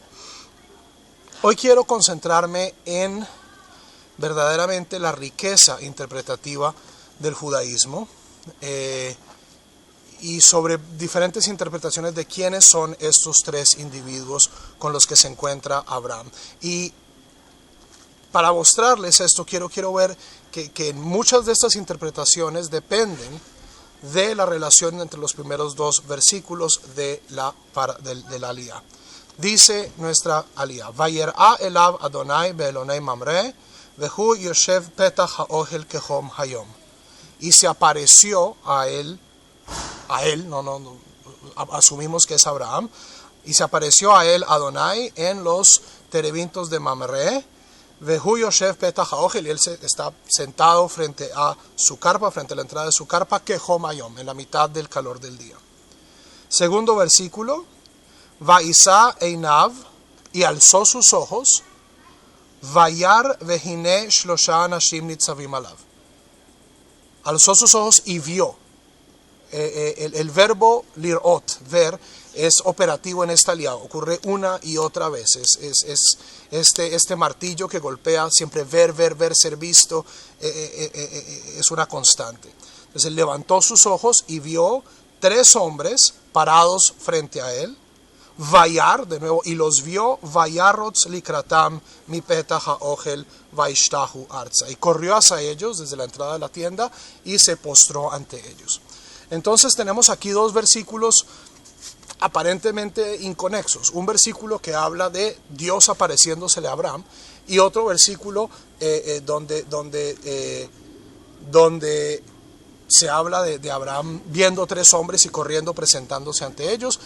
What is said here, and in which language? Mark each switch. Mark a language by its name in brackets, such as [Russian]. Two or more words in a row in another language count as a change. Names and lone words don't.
[Spanish] Hoy quiero concentrarme en verdaderamente la riqueza interpretativa del judaísmo y sobre diferentes interpretaciones de quiénes son estos tres individuos con los que se encuentra Abraham. Y para mostrarles esto, quiero ver que muchas de estas interpretaciones dependen de la relación entre los primeros dos versículos de la aliyah. Dice nuestra aliyah: [Hebrew] וירא אליו אדני באלני ממרא, והוא ישב פתח האהל כחם היום. [Spanish] Y se apareció a él, asumimos que es Abraham, y se apareció a él Adonai en los terebintos de Mamre, [Hebrew] והוא ישב פתח האהל, [Spanish] y él está sentado frente a su carpa, frente a la entrada de su carpa, [Hebrew] כחם היום, [Spanish] en la mitad del calor del día. Segundo versículo: [Hebrew] וישא עיניו, [Spanish] y alzó sus ojos, [Hebrew] וירא והנה שלשה אנשים נצבים עליו. [Spanish] Alzó sus ojos y vio. El verbo lirot, ver, es operativo en esta aliyah, ocurre una y otra vez. Es este martillo que golpea siempre: ver, ser visto, es una constante. Entonces él levantó sus ojos y vio tres hombres parados frente a él. [Hebrew] Vayar, [Spanish] de nuevo, y los vio, [Hebrew] וירץ לקראתם מפתח האהל וישתחו ארצה, [Spanish] y corrió hacia ellos desde la entrada de la tienda y se postró ante ellos. Entonces tenemos aquí dos versículos aparentemente inconexos: un versículo que habla de Dios apareciéndosele a Abraham, y otro versículo donde se habla de Abraham viendo tres hombres y corriendo presentándose ante ellos.